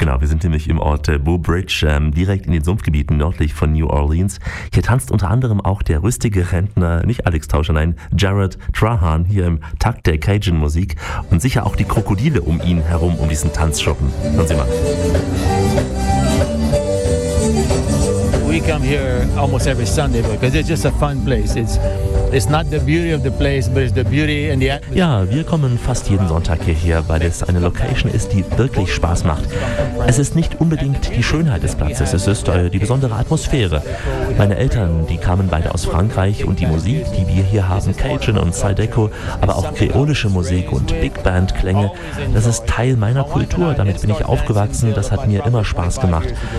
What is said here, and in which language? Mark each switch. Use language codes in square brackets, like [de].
[de] Genau, wir sind nämlich im Ort Bow Bridge, direkt in den Sumpfgebieten nördlich von New Orleans. Hier tanzt unter anderem auch der rüstige Rentner, nicht Alex Tauscher, nein, Jared Trahan, hier im Takt der Cajun-Musik und sicher auch die Krokodile um ihn herum, um diesen Tanzschuppen. Hören Sie mal. [en] We come here almost every Sunday because it's just a fun place. It's not the beauty of the place, but it's the beauty and the atmosphere. [de] Ja, wir kommen fast jeden Sonntag hierher, weil es eine Location ist, die wirklich Spaß macht. Es ist nicht unbedingt die Schönheit des Platzes, es ist die besondere Atmosphäre. Meine Eltern, die kamen beide aus Frankreich und die Musik, die wir hier haben, Cajun und Zydeco, aber auch kreolische Musik und Big Band Klänge, das ist Teil meiner Kultur, damit bin ich aufgewachsen, das hat mir immer Spaß gemacht.